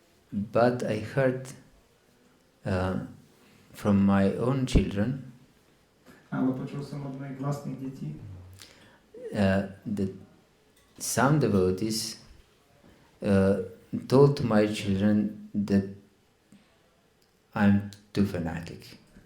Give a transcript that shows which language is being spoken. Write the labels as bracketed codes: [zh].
[en] But I heard from my own children [sk] Ale počul som od mojich vlastných detí, [en] that some devotees told to my children that I'm too fanatic.